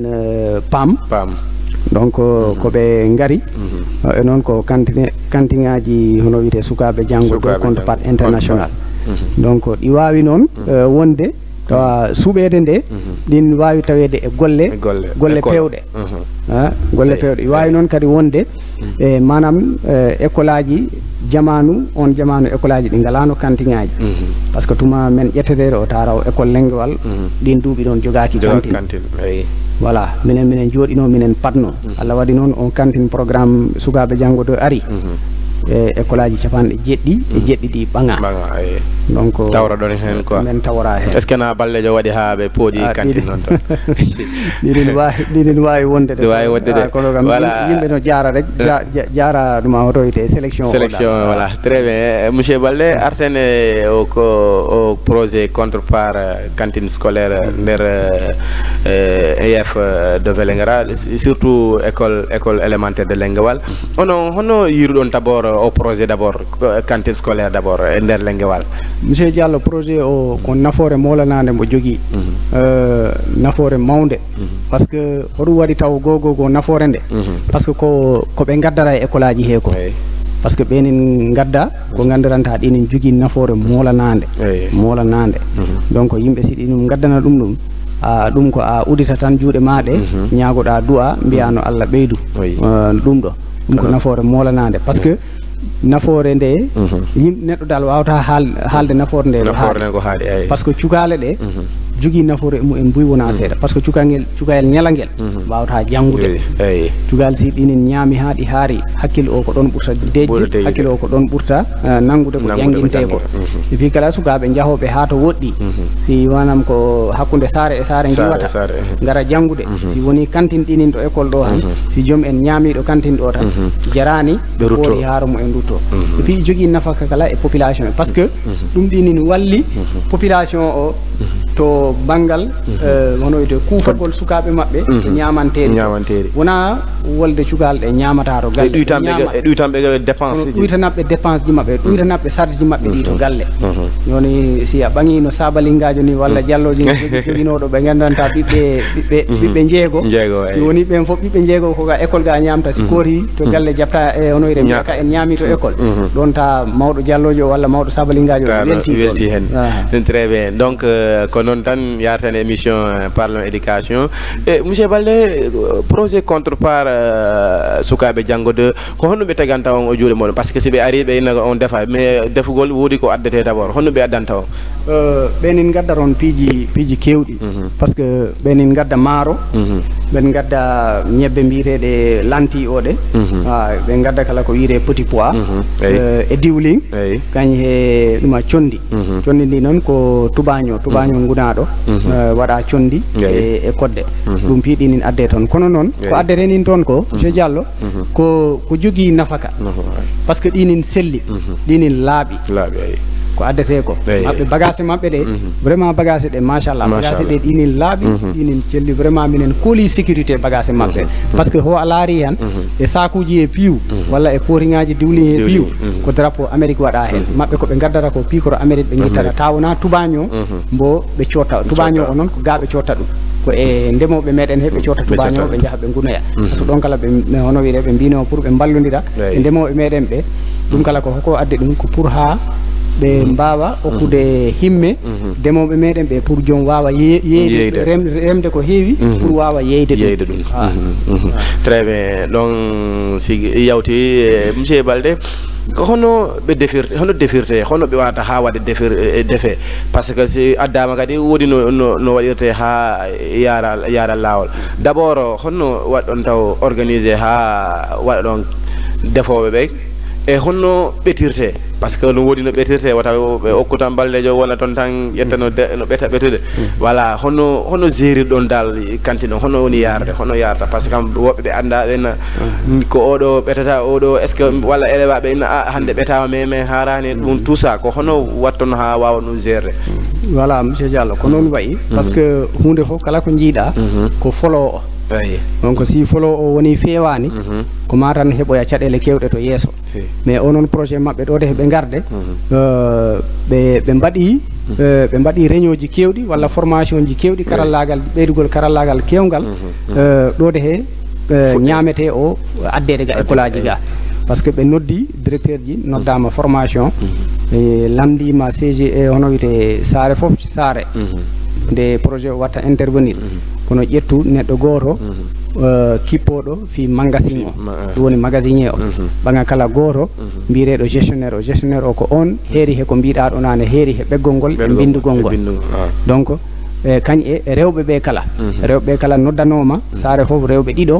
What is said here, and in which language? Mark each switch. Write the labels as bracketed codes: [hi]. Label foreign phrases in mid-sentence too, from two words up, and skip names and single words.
[ff] PAM donc ko ɓe ngari e noon ko cantine aji hono wiyete sukaɓe janggo de [fr] contrepat international [ff] donc ɗi wawi noon wonde tawa suuɓede nde ɗin wawi tawede e golle pewɗe golle pewɗe wawi noon kadi wonde e manam école aji jamanu école aji ɗi galano cantine aji [fr] par ce que [ff] tuma men ƴetteteɗo o taraw école Lenguewal ɗin duuɓi ɗon jogaki cantine voilà minen jooɗino minen patno Allah waɗi noon on [fr] cantine programme [ff] sukaɓe janggo do ari e école aji capanɗe jeɗɗi ɗi ɓaŋa donc tawra ɗon hen quoi men tawra hen [fr] est ce que [ff] na ballejo waɗi ha ɓe pooɗi cantine noon ton ɗiɗin wawi wonde de kono kam yimɓe no jara rek jara ɗuma hoto wiyete sélection [fr] voilà très bien monsieur Balde [ff] artene o [fr] projet contrepart cantine scolaire nder EF de Vélingara surtout école élémentaire de Lenguewal [ff] hono yiruɗon [fr] d'abord au projet d'abord cantine scolaire d'abord [ff] e nder [fr] Lenguewal. [ff] Monsieur Diallo projet o ko nafoore molanade mo jogui nafoore mawde [fr] par ce que [ff] hoɗum waɗi taw gogo nafoore nde [fr] par ce que [ff] ko ɓe gaddara e école aji he ko [fr] par ce que [ff] ɓenin gadda ko gandiranta ɗinin jogui nafoore molanade donc yimɓe si ɗinum gaddana ɗum ɗum ko a udita tan juuɗe maɗe ñaagoɗa du'a mbiyano Allah ɓeydu ɗum ɗo ɗum ko nafoore molanade [fr] par ce que [ff] nafoore nde neɗɗo dal wawata haalde nafoore nde ko haali [fr] par ce que [ff] cukale ɗe jogui nafoore mumen mbuy wona seeɗa [fr] par ce que [ff] cukayel ñalangel wawata janggude cugal si ɗinin ñaami ha ɗi haari hakkille o ko ɗon ɓurta dejde hakkille o ko ɗon ɓurta nangude ko jangguinte ko [fr] et puis [ff] kala sukaɓe jahoɓe ha to woɗɗi si wanam ko hakkude saare e saare giwata gara janggude si woni kantine ɗinin ɗo école ɗo han si joom en ñaamiɗo kantine ɗo tan jarani woori haaro mumen rutto [fr] et puis [ff] jogui nafaka kala e population e [fr] par ce que [ff] ɗum ɗinin walli population o to bangal hono wiyete kuufatgol sukaɓe maɓɓe ñamanteɗe wona wolde cukalɗe ñamata to galle ɗuytanɓe dépense ɗuytanaɓɓe dépense ji maɓɓe ɗuytanaɓɓe charge ji maɓɓe ɗi to galle joni si a ɓaŋi no sabalingajo ni walla dialloji joguinoɗo ɓe gandanta ɓiɓɓe jeego si woni ɓen foof ɓiɓɓe jeego koga école ga ñamta si kooti to galle jabta e hono wiyete mbiyaka en ñaami to école ɗon ta mawɗo diallojo walla mawɗo sabalingajo welti hen [fr] très bien donc [ff] ko noon tan yartan [fr] émission parlons éducation et monsieur Balde projet contrepart [ff] sukaɓe janggode ko honno ɓe teganta on o juuɗe moɗon [fr] par ce que [ff] si ɓe ari ɓe innaga on defa mais defugol woodi ko addete d' abord honno ɓe addanta on ɓenin gadda toon piiji kewɗi [fr] par ce que [ff] ɓenin gadda maaro ɓen gadda ñebbe mbiyeteɗe lanti oɗe ɓe gadda kala ko wiyete [fr] petit pois [ff] e diwlin kañ he ɗuma condi condi ndi noon ko tubaño gunaɗo waɗa condi e kodde ɗum piiɗinin adde toon kono noon ko addetenin toon ko monsieur Diallo ko jogui nafaka [fr] par ce que [ff] ɗinin selli ɗinin laaɓi ko addete ko maɓɓe bagage maɓɓe ɗe [fr] vraiment bagage [ff] ɗe machallah bagage ɗe ɗinin laaɓi ɗinin celli vraiment minen kooli [fr] sécurité bagage [ff] maɓɓe [fr] par ce que [ff] ho a laari hen e sakuji e piiw walla e pooriŋaji diwlin e piiw ko drapeau Amérique waɗa hen maɓɓe koɓe gaddata ko piikoro Amérique ɓe guittata ta wona tubaño mbo ɓe cotta tubaño o noon ko ga ɓe cotta ɗum ko e ndemoɓe meɗen heɓe cotta tubaño ɓe jaaha ɓe gunoya [fr] par ce que [ff] ɗon kala ɓe hono wiide ɓe mbino pour ɓe ballodira e ndemoɓe meɗen ɓe ɗum kala ko hoko adde ɗum ko pour ha ɓe mbawa hokkude himme ndemoɓe meɗen ɓe pour joom wawa yeyde remde ko heewi pour wawa yeyde ɗum [fr] très bien donc [ff] si yawti monsieur Balde hono ɓe defirte hono ɓe wawata ha waɗe defe [fr] par ce que [ff] si addama kadi woodi no waɗirte ha yara lawol d' abord honno waɗɗon taw organisé ha waɗa ɗon defoɓe ɓe e honno ɓetirte [fr] par ce que [ff] no woodi no ɓetirte wata ɓe okkutan baldejo wona toon tan ƴetta no ɓeta ɓetude voilà hono gérir ɗon dal kantine o hono woni yarde hono yarta par ce que woɓɓe ɓe anda ɓenna ko oɗo ɓetata oɗo [fr] est ce que [ff] walla élève ɓe inna hande ɓetama mais harani ɗum [fr] tout ça [ff] ko hono wattono ha wawa ɗum gérde voilà monsieur Diallo ko noon wayi [fr] par ce que [ff] hunde foof kala ko jiiɗa ko folo o donc si folo o woni fewani ko ma tan heɓoya caɗele kewɗe to yeeso mais onon projet maɓɓe ɗo de ɓe garde ɓe mbaɗi réunion ji kewɗi walla formation ji kewɗi karallagal ɓeydugol karallagal kewgal ɗo de he ñamete o addede ga école aji ga [fr] par ce que [ff] ɓe noddi directeur ji noddama formation e lamdima CG hono wiyete saare foof saare nde projet o watta intervenir kono ƴettu neɗɗo goto kippoɗo fi magasin o ɗum woni magasinier o ɓaga kala goto mbireɗo gestionnaire o ko on heeri he ko mbiɗa ɗo nane heeri he ɓeggol ngol e bindugol ngol donc kañ e rewɓe ɓe kala noddanoma saare foof rewɓe ɗiɗo